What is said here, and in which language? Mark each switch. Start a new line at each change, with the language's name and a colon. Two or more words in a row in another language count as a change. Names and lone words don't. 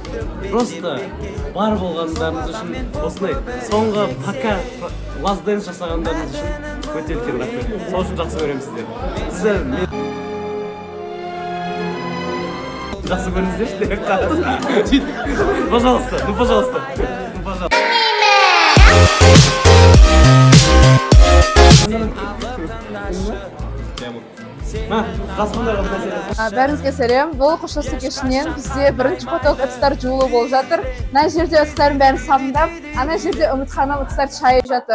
Kazakh: Просто бар болғандарыңыз үшін, осындай соңғы пока
English: last dance
Kazakh: жасағандарыңыз үшін өте үлкен рахмет. Сол үшін жақсы көремін сіздерді. Сіздер жақсы көріңіздерші.
Russian: Пожалуйста, ну пожалуйста. Ну пожалуйста.
Kazakh: Бәріңізге сәлем. Бұл қоштасу кешінен бізде бірінші поток ыдыстар жуылу болып жатыр. Мына жерде ыдыстардың бәрін сабындап, ана жерде үмітханам ыдыстар шайып жатыр.